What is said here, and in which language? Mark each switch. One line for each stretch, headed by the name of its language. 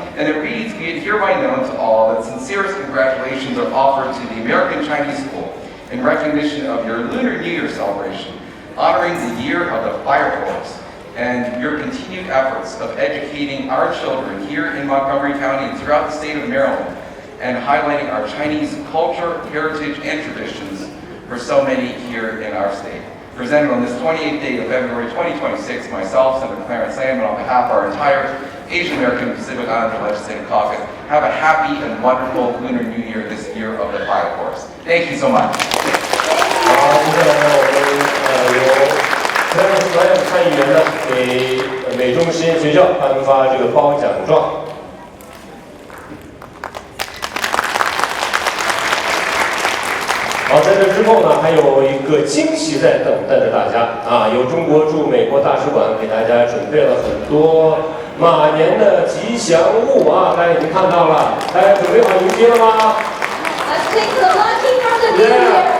English: And it reads, "Be it hereby known to all that sincerest congratulations are offered to the American Chinese School in recognition of your Lunar New Year celebration, honoring the year of the fire horse, and your continued efforts of educating our children here in Montgomery County and throughout the state of Maryland, and highlighting our Chinese culture, heritage, and traditions for so many here in our state." Presented on this 28th day of February 2026, myself, Senator Clarence Lam, and on behalf of our entire Asian American Pacific Islander Legislative Caucus, have a happy and wonderful Lunar New Year this year of the fire horse. Thank you so much.
Chinese: 好，接下来我们由Clarence Lam参议员呢给美中实验学校颁发这个褒奖状。好，在这之后呢，还有一个惊喜在等待着大家啊！有中国驻美国大使馆给大家准备了很多马年的吉祥物啊，大家已经看到了，大家准备好迎接了吗？
English: Let's take the lucky from the new year.